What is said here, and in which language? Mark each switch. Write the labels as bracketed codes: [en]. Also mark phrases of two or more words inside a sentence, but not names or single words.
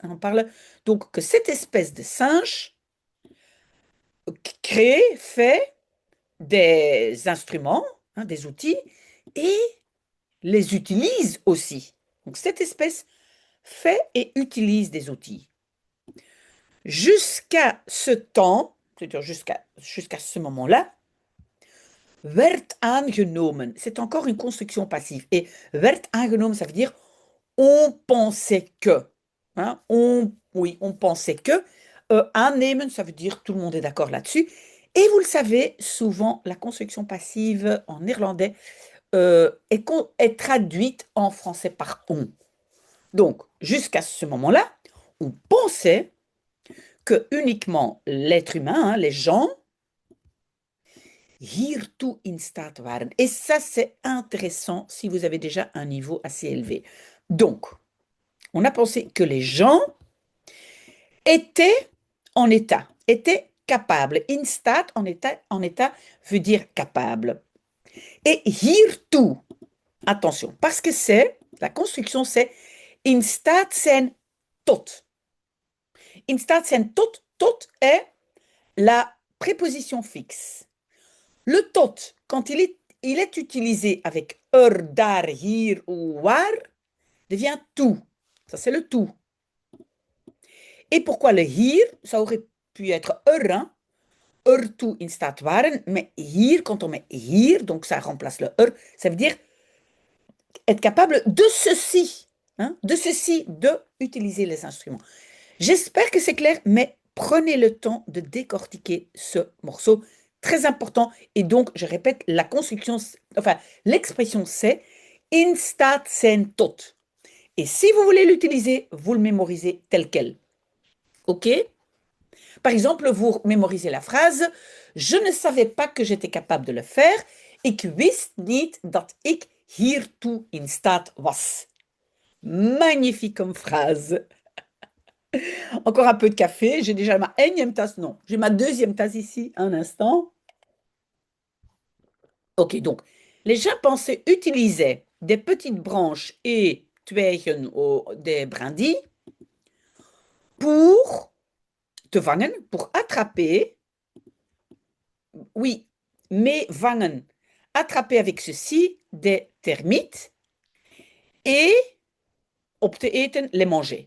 [fr] On parle donc que cette espèce de singe crée, fait des instruments, hein, des outils, et les utilise aussi. Donc cette espèce fait et utilise des outils. Jusqu'à ce temps, c'est-à-dire jusqu'à ce moment-là, [nl] werd aangenomen. [fr] C'est encore une construction passive. [nl] Et werd aangenomen, [fr] ça veut dire on pensait que. Hein, oui, on pensait que. Aannemen, ça veut dire tout le monde est d'accord là-dessus. Et vous le savez, souvent, la construction passive en néerlandais est traduite en français par on. Donc, jusqu'à ce moment-là, on pensait que uniquement l'être humain, hein, les gens, [nl] hiertoe in staat waren. [fr] Et ça, c'est intéressant si vous avez déjà un niveau assez élevé. Donc, on a pensé que les gens étaient en état, étaient capables. [nl] In staat, [fr] en état veut dire capable. Et hiertoe, attention, parce que la construction c'est [nl] in staat zijn tot. In staat zijn tot, [fr] tot est la préposition fixe. Le tot, quand il est utilisé avec daar, hier ou waar, devient tout. Ça, c'est le tout. Et pourquoi le hier? Ça aurait pu être hein? [nl] Toe in staat waren, [fr] mais hier, quand on met hier, donc ça remplace le ça veut dire être capable de ceci, hein? De ceci, de utiliser les instruments. J'espère que c'est clair, mais prenez le temps de décortiquer ce morceau. Très important. Et donc, je répète, la construction, enfin, l'expression c'est [nl] in staat zijn tot. [fr] Et si vous voulez l'utiliser, vous le mémorisez tel quel. OK? Par exemple, vous mémorisez la phrase: Je ne savais pas que j'étais capable de le faire. [nl] Ik wist niet dat ik hiertoe in staat was. [fr] Magnifique comme phrase. Encore un peu de café. J'ai déjà ma énième tasse. Non, j'ai ma deuxième tasse ici. Un instant. Ok, donc, les chimpanzés utilisaient des petites branches et twijgen des brindilles pour [nl] te vangen, [fr] pour attraper, oui, mais vangen, attraper avec ceci des termites et [nl] op te eten, [fr] les manger.